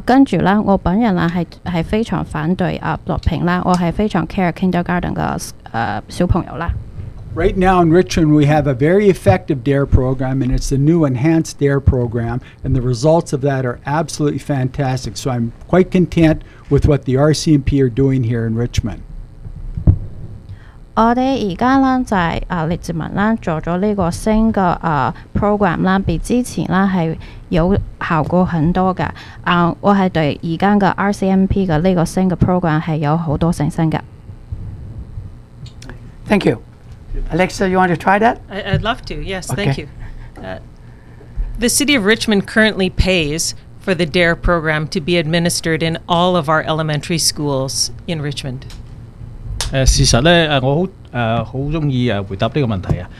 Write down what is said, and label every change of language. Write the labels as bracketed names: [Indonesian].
[Cantonese] 跟住啦，我本人啦係非常反對毒品啦，我係非常 [English] care kindergarten [Cantonese] 嘅小朋友啦。 [English] Right now in Richmond, we have a very effective DARE program, and it's the new enhanced DARE program, and the results of that are absolutely fantastic. So I'm quite content with what the RCMP are doing here in Richmond. [Cantonese] 我哋而家咧就係列治文咧做咗呢個新嘅program 啦，比之前咧係有效果很多嘅。我係對而家嘅 RCMP 嘅呢個新嘅 program 係有好多信心嘅。 [English] Thank you. Alexa, you want to try that? I'd love to, yes, okay. Thank you. The City of Richmond currently pays for the DARE program to be administered in all of our elementary schools in Richmond. [Cantonese] 事實呢，我好喜歡回答這個問題。